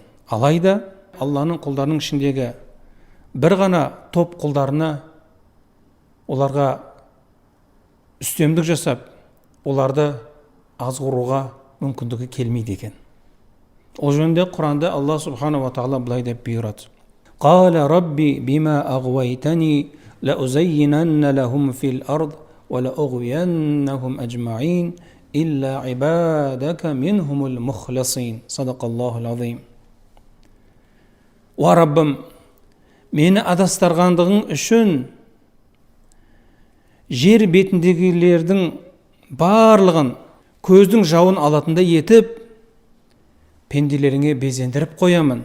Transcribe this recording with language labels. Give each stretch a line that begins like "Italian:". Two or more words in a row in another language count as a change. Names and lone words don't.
Kazakh: Алайда Алланың құлдарының ішіндегі бір ғана топ құлдарына оларға үстемдік жасап, оларды азғыруға мүмкіндігі келмейді екен. Ол жөнінде Құранда
Arabic: الله سبحانه وتعالى
Kazakh: былай деп бұйырады.
Arabic: قال رب بما أغويتني لأزينن لهم في الأرض ولأغوينهم أجمعين إلا عبادك منهم المخلصين. صدق الله العظيم.
Kazakh: Уа Раббым, мені адастырғандығың үшін жер бетіндегілердің барлығын көздің жауын алатындай етіп, пенделеріңе безендіріп қоямын.